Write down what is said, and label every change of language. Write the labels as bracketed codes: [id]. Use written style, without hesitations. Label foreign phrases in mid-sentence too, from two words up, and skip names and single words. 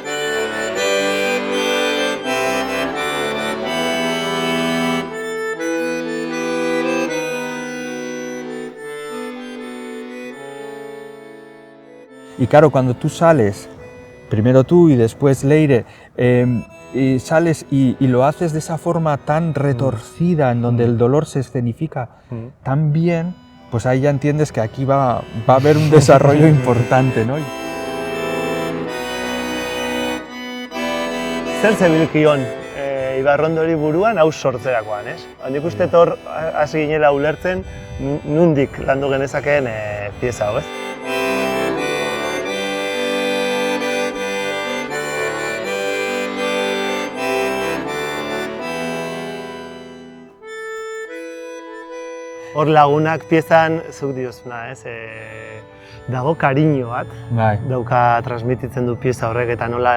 [es] Y claro, cuando tú sales, primero tú y después Leire, y sales y lo haces de esa forma tan retorcida, en donde el dolor se escenifica tan bien, pues ahí ya entiendes que aquí va a haber un desarrollo importante, ¿no? [eu] Zer zebilkion Ibarrondori buruan hau sortzerakoan, ez? Nik uste hor hasi ginela ulertzen nundik landu genezakeen pieza hau, ez? Hor lagunak piezan, zuk diozuna, dago kariño bat, dauka transmititzen du pieza horrek eta nola